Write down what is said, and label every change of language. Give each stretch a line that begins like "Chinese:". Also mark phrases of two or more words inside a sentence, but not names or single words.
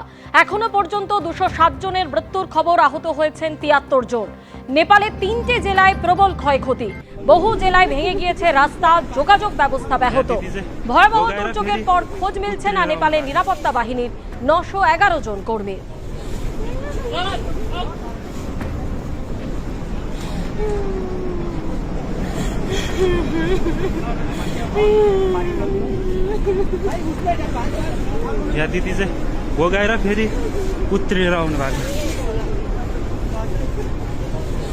Bangla: এখনো পর্যন্ত 207 জনের মৃত্যুর খবর, আহত হয়েছেন 73 জন। নেপালের 3টে জেলায় প্রবল ক্ষয়ক্ষতি। বহু জেলায় ভেঙে গিয়েছে রাস্তা, যোগাযোগ ব্যবস্থা ব্যাহত। ভয়াবহ দুর্যোগের পর খোঁজ মিলছে না নেপালের নিরাপত্তা বাহিনীর 911 জন কর্মীর।
Nepali: या दिदी चाहिँ भोगाएर फेरि उत्रेर आउनु भएको।